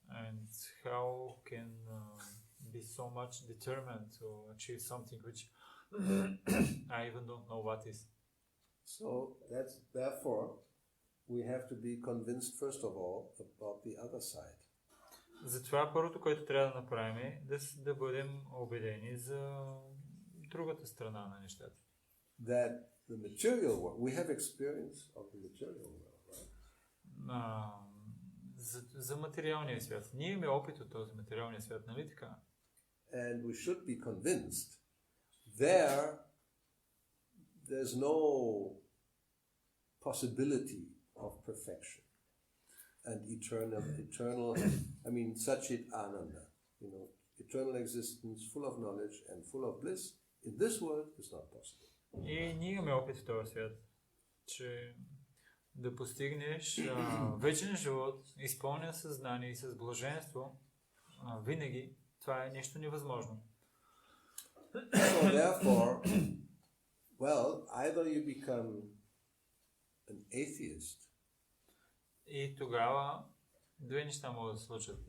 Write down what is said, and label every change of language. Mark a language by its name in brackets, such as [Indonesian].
[English] And how can be so much determined to achieve something which I even don't know what is. So therefore we have to be convinced first of all about the other side. [Bulgarian] Затова първото, което трябва да направим е да бъдем убедени за другата страна на нещата. [English] That the material world, we have experience of the material world, right? [Bulgarian] За материалния свят. Ние имаме опит от този материалния свят, нали така? [English] And we should be convinced there's no possibility of perfection and eternal, Sachit Ananda, eternal existence, full of knowledge and full of bliss, in this world is not possible. [Bulgarian] И ние имаме опит в този свят, че да постигнеш вечен живот, изпълнен със знание и с блаженство, винаги това е нещо невъзможно. [English] So therefore, either you become an atheist. [Bulgarian] И тогава две неща могат да се случат.